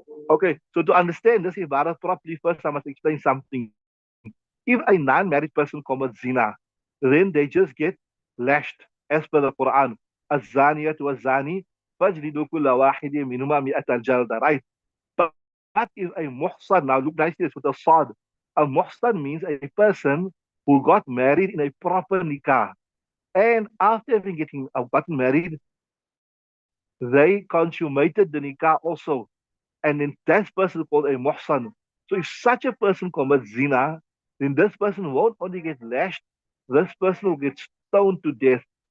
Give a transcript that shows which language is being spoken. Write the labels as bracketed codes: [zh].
[en] Okay, so to understand this ibadah properly, first I must explain something. If a non-married person commits zina, then they just get lashed as per the Quran. [ar] الزانية والزاني فاجلدوا كل واحد منهما مئة جلدة, right? [en] But if a muhsan, now look nicely with a sad, a muhsan means a person who got married in a proper nikah. And after having gotten married, they consummated the nikah also. And then that person is called a muhsan. So if such a person commits zina, then this person won't only get lashed, this person will get stoned to death.